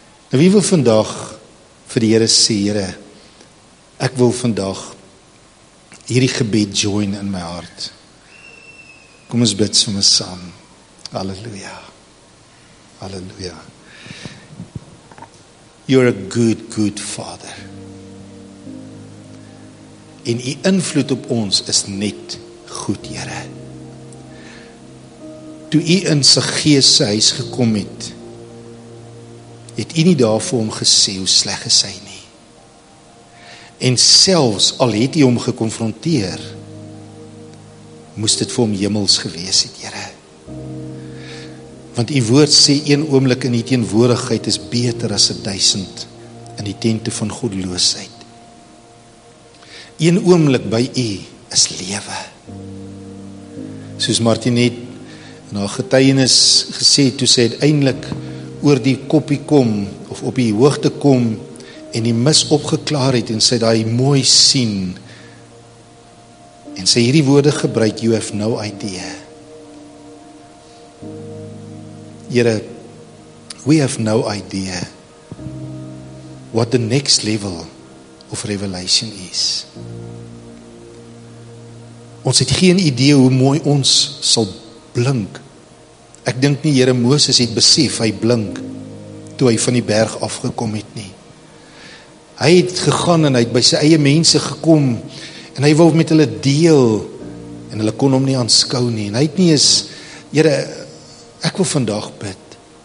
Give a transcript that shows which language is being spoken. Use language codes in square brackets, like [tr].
[af] Nou wie wil vandag vir die Here sê, Here, ek wil vandag hierdie gebed join in my hart. Kom ons bid sommer saam. Halleluja. Halleluja. [en] You're a good, good Father. [af] En u invloed op ons is net goed, Here. Toe u in Saggeus se huis gekom het u nie daar vir hom gesê hoe sleg is hy nie. En selfs al het u hom gekonfronteer, moes dit vir hom hemels gewees het, Here. Want u woord sê 1 oomblik in die teenwoordigheid is beter as 1000 in die tente van goddeloosheid. 1 oomblik by u is lewe. Soos Martinet in haar getuienis gesê, toe sy uiteindelik oor die koppie kom, of op die hoogte kom, en die mis opgeklaar het, en sy daai mooi sien, en sy hierdie woorde gebruik, [en] you have no idea. Here, we have no idea what the next level of revelation is. [af] Ons het geen idee hoe mooi ons sal blink. Ek dink nie Here Moses het besef hy blink toe hy van die berg afgekom het nie. Hy het gegaan en hy het by sy eie mense gekom en hy wou met hulle deel en hulle kon hom nie aanskou nie. En hy het nie eens, Here, ek wil vandag bid.